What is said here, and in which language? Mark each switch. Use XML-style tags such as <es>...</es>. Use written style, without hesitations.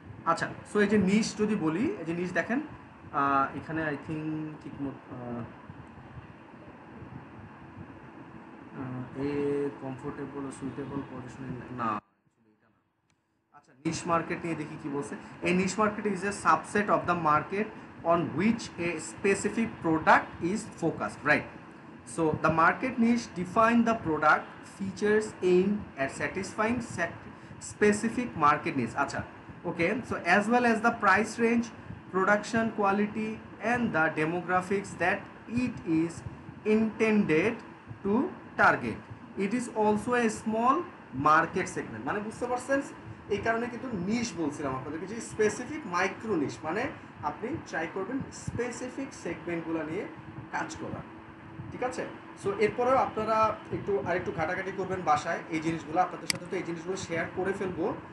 <bn>আচ্ছা, সো এই যে নিশ যদি বলি, এই যে নিশ দেখেন এখানে</bn> <en>I think</en> <bn>ঠিক মতো এ কমফোর্টেবল সুইটেবল পজিশন না। আচ্ছা,</bn> <en>Niche market নিয়ে দেখি কি বলছে। এই niche market is a subset of the market on which a specific product is focused,</en> <bn>right?</bn> <en>So the market niche define the product features aimed at satisfying specific market needs. Acha. Okay. So as well as the price range, production quality, and the demographics that it is intended to target. It is also a small market segment.</en> <bn>মানে বুঝতে পারছেন, এই কারণে কিন্তু নিশ বলছিলাম আপনাদেরকে, যে specific micro নিশ, মানে আপনি ট্রাই করবেন স্পেসিফিক সেগমেন্টগুলো নিয়ে কাজ করা। ঠিক আছে? সো এরপরেও আপনারা আরেকটু ঘাটাঘাটি করবেন বাসায় এই জিনিসগুলো, আপনাদের সাথে তো এই জিনিসগুলো শেয়ার করে ফেলবো।</bn>